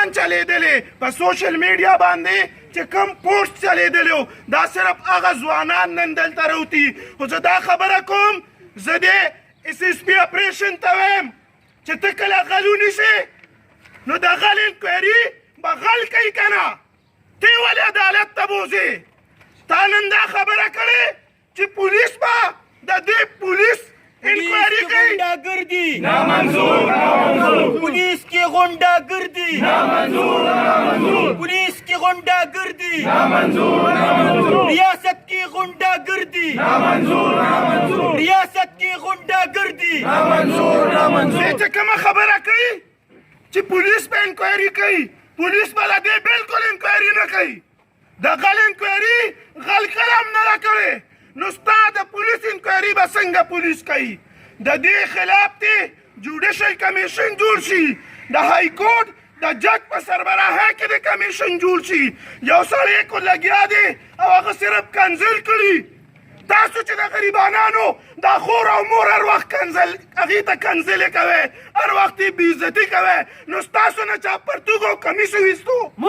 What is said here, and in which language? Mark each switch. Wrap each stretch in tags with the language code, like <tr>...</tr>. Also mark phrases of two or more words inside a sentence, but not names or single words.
<ps>چلیدلی په سوشل میډیا باندې چې کوم پوسټ چلیدلی دا صرف هغه ځوانان نن دلته روتي خو زه دا خبره کوم زه د SSP اپریشن ته وایم چې ته کله غل ونیسې نو د غل انکوایري به غل کوي که نه ته ولې عدالت ته بوځې تا نن دا خبره کړې چې پولیس به د دې پولیس انکوایري کوي</ps> <hi>गुंडागर्दी नामंजूर पुलिस की गुंडागर्दी नामंजूर पुलिस की गुंडागर्दी नामंजूर रियासत की गुंडागर्दी नामंजूर रियासत की गुंडागर्दी</hi> <ps>دې چې کومه خبره کوي چې پولیس به انکوایري کوي پولیس به له دې بلکل انکوایري نه کوي د غل انکوایري غل کله هم نه ده کړې نو ستا د پولیس انکوایري به څنګه پولیس کوي د دې خلاف دې</ps> <en>judicial commission</en> <ps>جوړ شي د</ps> <en>high court</en> <ps>د جج په سربراهۍ کې د کمیشن جوړ شي یو سړی کو لګیا دی او هغه صرف کنزل کړي تاسو چې د غریبانانو دا خور او مور هر وخت کنزل هغې ته کنزلې کوئ هر وخت یې بېعزتي کوئ نو ستاسو نه چا پرتوګ او کمیس وویستو</ps>